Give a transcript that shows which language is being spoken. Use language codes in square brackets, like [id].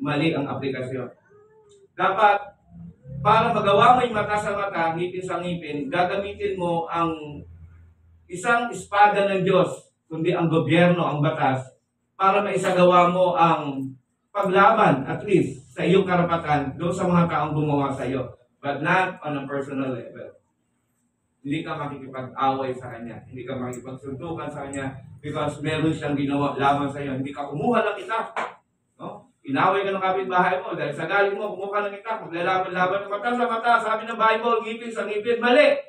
[tl] Mali ang aplikasyon. Dapat, para magawa mo yung mata sa mata, ngipin sa ngipin, gagamitin mo ang isang espada ng Diyos, kundi ang gobyerno, ang batas, para maisagawa mo ang paglaban, at least, sa iyong karapatan doon sa mga taong gumawa sa iyo. [en] But not on a personal level. [tl] Hindi ka makikipag-away sa kanya. Hindi ka makikipagsuntukan sa kanya because meron siyang ginawa laban sa iyo. Hindi ka kumuha ng itak. No? Inaway ka ng kapitbahay mo dahil sa galing mo, kumuha ng itak. Maglalaban-laban ng mata sa mata. Sabi ng Bible, ngipin sa ngipin. Mali!